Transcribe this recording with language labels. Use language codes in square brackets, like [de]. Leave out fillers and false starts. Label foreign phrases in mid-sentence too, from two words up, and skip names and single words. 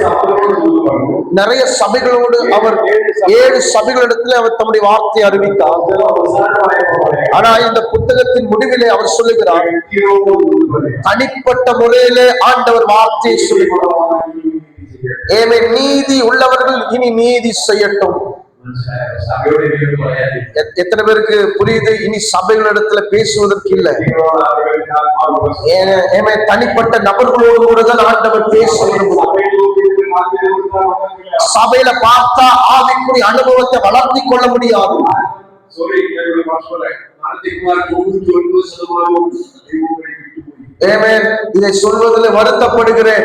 [ta] நிறைய சபைகளோடு அவர் 7 சபைகளிடத்தில் அவர் தம்முடைய வார்த்தையை அறிவித்தார். ஆனா இந்த புத்தகத்தின் முடிவிலே அவர் சொல்லுகிறார், தனிப்பட்ட முறையிலே ஆண்டவர் வார்த்தையை சொல்லுகிறார். நீதி உள்ளவர்கள் இனி நீதி செய்யட்டும், [ml] സഭയോട് എനിക്ക് പറയാനില്ല. [ta] எத்தனை பேருக்கு புரியுது? இனி சபைகளிடத்துல பேசுவதற்கு இல்லை. தனிப்பட்ட நபர்களோடு கூட தான் ஆண்டவர் பேச விரும்புகிறார். சபையில பார்த்தா ஆவிக்குரிய அனுபவத்தை வளர்த்தி கொள்ள முடியாது. இதை சொல்வதில் வருத்தப்படுகிறேன்.